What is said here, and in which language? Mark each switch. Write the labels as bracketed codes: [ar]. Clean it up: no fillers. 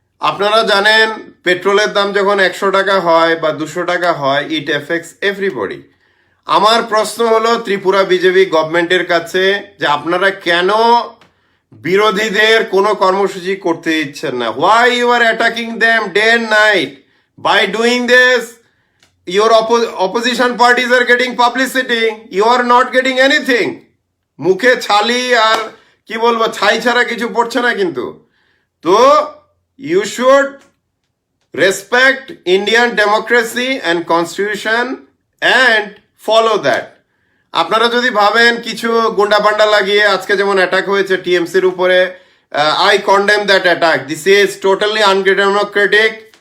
[bn] আপনারা জানেন পেট্রোলের দাম যখন 100 টাকা হয় বা 200 টাকা হয়, [en] It affects everybody. [bn] আমার প্রশ্ন হলো ত্রিপুরা বিজেপি গভর্নমেন্টের কাছে যে আপনারা কেন বিরোধীদের কোনো কর্মসূচি করতে দিচ্ছেন না? [en] Why you are attacking them day and night? By doing this your opposition parties are getting publicity, you are not getting anything. [bn] মুখে ছালি আর কি বলবো, ছাই ছাড়া কিছু পড়ছে না কিন্তু। [en] তো you should respect Indian democracy and constitution and follow that. [bn] আপনারা যদি ভাবেন কিছু গুন্ডা পান্ডা লাগিয়ে আজকে যেমন অ্যাটাক হয়েছে টিএমসির উপরে, [en] I condemn that attack, this is totally undemocratic.